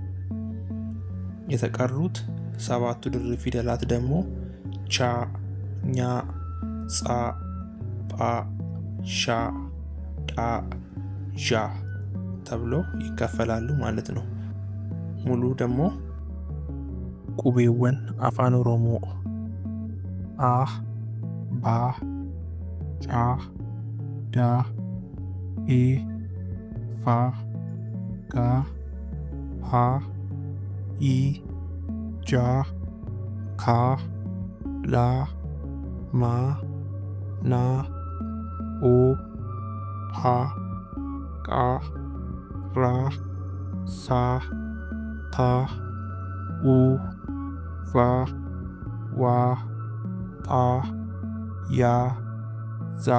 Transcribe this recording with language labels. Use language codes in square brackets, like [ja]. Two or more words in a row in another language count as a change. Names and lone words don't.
[am] የተቀሩት 7ቱ ድርብ ፊደላት ደግሞ ቻ፣ ኛ፣ ጻ፣ ጳ፣ ሻ፣ ጣ፣ ዣ ተብሎ ይከፈላሉ ማለት ነው። ሙሉ ደግሞ [om] qubeewwan afaan oromoo a, ba, ca, da, e, fa, ga, ha, i, ja, ka, la, ma, na, o, pa, qa, ra, sa, ta, u, va, wa, ta, ya, za.